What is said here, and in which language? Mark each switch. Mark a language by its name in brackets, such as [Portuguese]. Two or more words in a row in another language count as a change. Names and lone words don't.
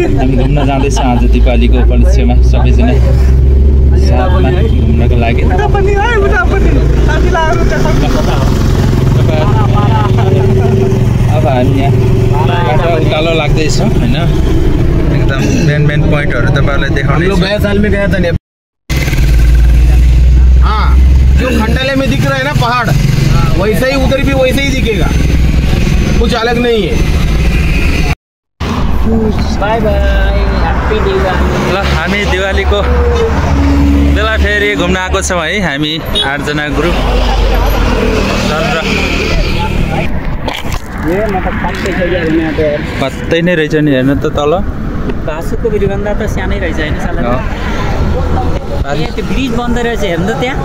[Nepali] हामी घुम्न जाँदैछौँ आज दिवालीको उपलक्ष्यमा सबैजना साथमा घुम्नको लागि। अब हामी यहाँ बाटो उकालो लाग्दैछौँ होइन, एकदम मेन पोइन्टहरू तपाईँहरूलाई देखाउने। [Hindi] गया साल में गया था नेपाल। हाँ, जो खंडाले में दिख रहा है ना पहाड़, वैसा ही उधर भी वैसे ही दिखेगा, कुछ अलग नहीं है। [English] Bye bye, Happy Diwali. [Nepali] ल हामी दिवालीको बेला फेरि घुम्न आएको छौँ है। हामी 8 जना ग्रुप कतै नै रहेछ नि, हेर्नु त तल भासुको भिडियोभन्दा त सानै रहेछ होइन साला। त्यो ब्रिज बन्द रहेछ हेर्नु त त्यहाँ।